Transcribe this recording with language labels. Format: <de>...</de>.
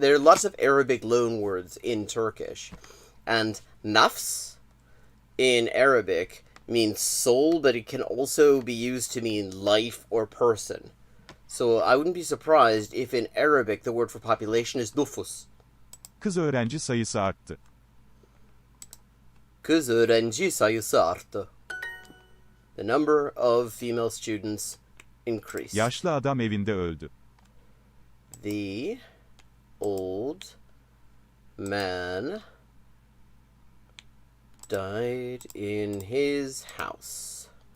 <en>There are lots of Arabic loan words in Turkish. And nafs in Arabic means soul, but it can also be used to mean life or person. So I wouldn't be surprised if in Arabic the word for population is nüfus.</en> <tr>Kız öğrenci sayısı arttı. Kız öğrenci sayısı arttı.</tr> <en>The number of female students increased.</en> <tr>Yaşlı adam evinde öldü.</tr> <en>The old man died in his house.</en>